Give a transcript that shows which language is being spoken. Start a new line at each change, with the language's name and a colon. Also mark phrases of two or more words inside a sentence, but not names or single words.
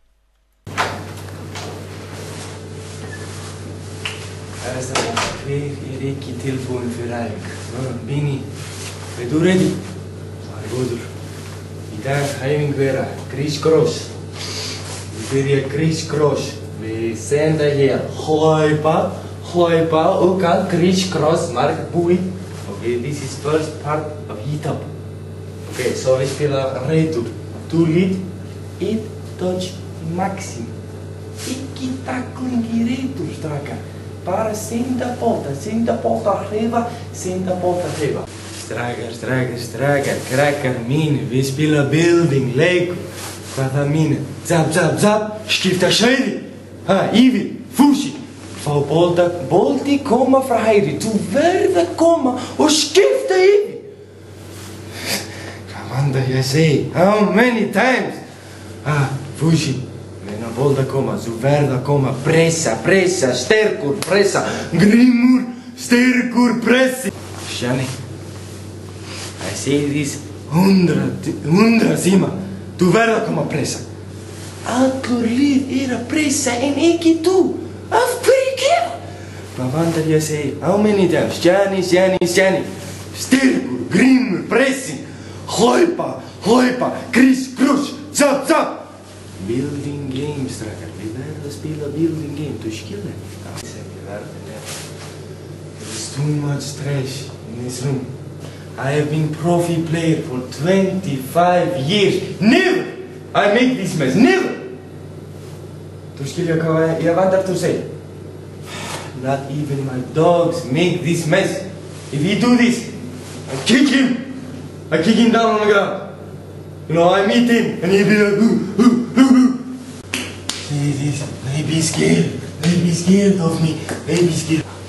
Icelandic: Hver ekki tilbúinn fyrir æfing? Bini, þú ready? Það er góður. Í dag æfing vera crisscross. Við byrja crisscross. Við senda hér hlaupa og crisscross mark búið.
English: Okay, this is first part of heat up.
Danish: Okay, så vi spiller retur.
English: Du lead, 1 touch maximum.
Icelandic: Ekki tackling í retur, strákar. Bara senda bolta, hreyfa. Strákar, krakkar mínir, við spila building, leikur. Hvað það mínir? Zap, skipta svæði. Yfir, fúsi. Fá bolti koma frá hægri. Þú verð að koma og skipta yfir. Hvað vantar ég að segja?
English: How many times?
Icelandic: Fúsi. Meðan bolta koma, þú verð að koma. Pressa, sterkur, pressa. Grímur, sterkur, pressi.
English: Shani, I say this 100 síma.
Icelandic: Þú verð að koma pressa. Allur lið að pressa en ekki þú. Af hverju gera? Hvað vantar ég að segja?
English: How many times? Shani.
Icelandic: Sterkur, grímur, pressing. Hlaupa,
English: criss-cross, zap. Building game,
Icelandic: strákar. Við verðum að spila
English: building game.
Icelandic: Þú skilur?
English: There's too much trash in this room. I have been profi player for 25 years. Never I make this mess. Never.
Icelandic: Þú skilja hvað ég vantar að segja?
English: Not even my dogs make this mess. If he do this, I kick him. I kick him down on the ground. You know, I meet him and he'll be like, They be scared of me. They be scared.